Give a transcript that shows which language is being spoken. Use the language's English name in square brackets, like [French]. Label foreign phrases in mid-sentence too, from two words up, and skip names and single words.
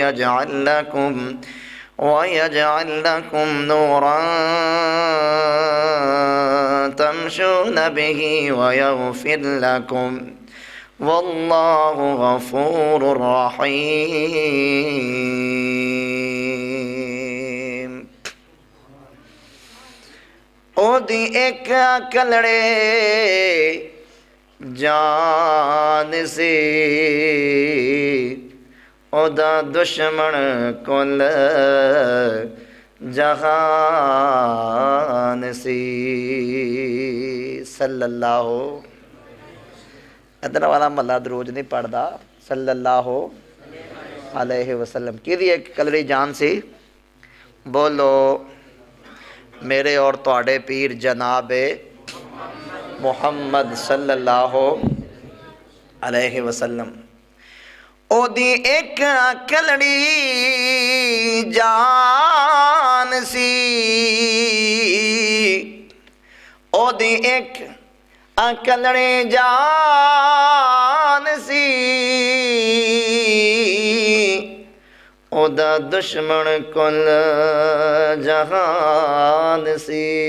[Arabic] يجعل لكم نورا تمشون به ويغفر لكم والله غفور رحيم. [Punjabi] اوہدی اک کلّڑے جان سی، اوہدا دشمن کل جہان سی. صلی اللہ، ایدھر والا محلہ درود نہیں پڑھدا. [Arabic] صلى الله عليه وسلم [Punjabi] کی اک کلّڑی جان سی. بولو میرے اور تہاڈے پیر جناب محمد [Arabic] صلى الله عليه وسلم. [Punjabi] اوہدی اک کلّڑی جان سی، اوہدی اک کلّڑی جان سی، اوہدا دشمن کل جہان سی.